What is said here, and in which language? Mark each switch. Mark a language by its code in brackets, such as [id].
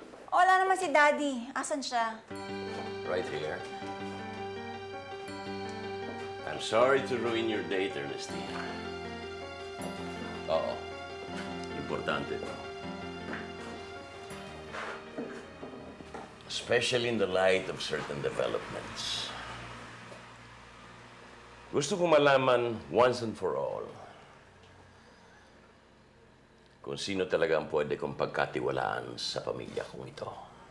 [tl] Wala naman si Daddy. Asan siya? [en] Right here. I'm sorry to ruin your date, Ernestina. [tl] Oo. Importante ito. [en] Especially in the light of certain developments. [tl] Gusto ko malaman [en] once and for all [tl] kung sino talaga ang pwede kong pagkatiwalaan sa pamilya kong ito.